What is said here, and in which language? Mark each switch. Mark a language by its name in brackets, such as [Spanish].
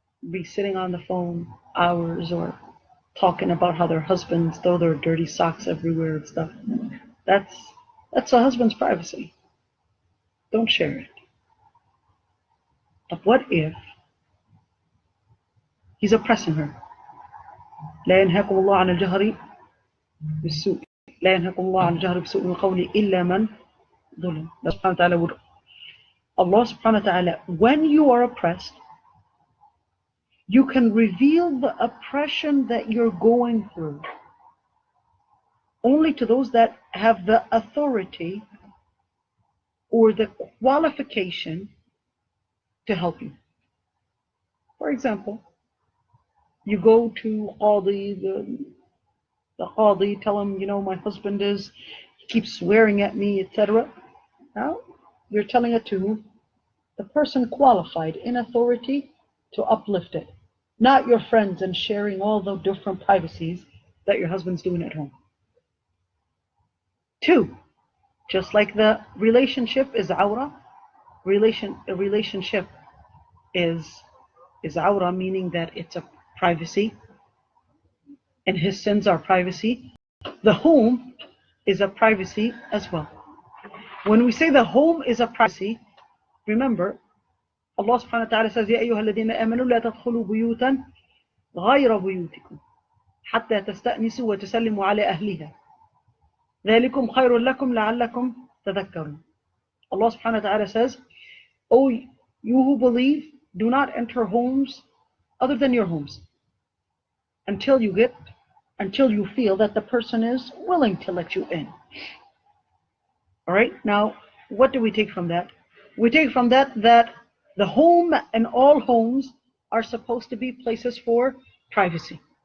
[English] Be sitting on the phone hours or talking about how their husbands throw their dirty socks everywhere and stuff. That's a husband's privacy. Don't share it. But what if he's oppressing her? [Arabic] لا ينهاكم الله عن الجهر بالسوء لا ينهاكم الله عن الجهر بالسوء من قول إلا من ظلم. [English] Allah subhanahu wa ta'ala, when you are oppressed, you can reveal the oppression that you're going through only to those that have the authority or the qualification to help you. For example, you go to Qadi, the Qadi, tell him, my husband he keeps swearing at me, etc. Now, you're telling it to the person qualified in authority to uplift it, not your friends and sharing all the different privacies that your husband's doing at home. 2, just like the relationship is awra, a relationship is awra, meaning that it's a privacy, and his sins are privacy. The home is a privacy as well. When we say the home is a privacy, remember, Allah subhanahu wa ta'ala says, [Arabic] يَا أَيُّهَا الَّذِينَ آمَنُوا لَا تَدْخُلُوا بُيُوتًا غَيْرَ بُيُوتِكُمْ حَتَّى تَسْتَأْنِسُوا وَتُسَلِّمُوا عَلَى أَهْلِهَا ذَلِكُمْ خَيْرٌ لَكُمْ لَعَلَّكُمْ تَذَكَّرُونَ. [English] Allah subhanahu wa ta'ala says, O you who believe, do not enter homes other than your homes until you feel that the person is willing to let you in. All right, now what do we take from that? We take from that the home and all homes are supposed to be places for privacy.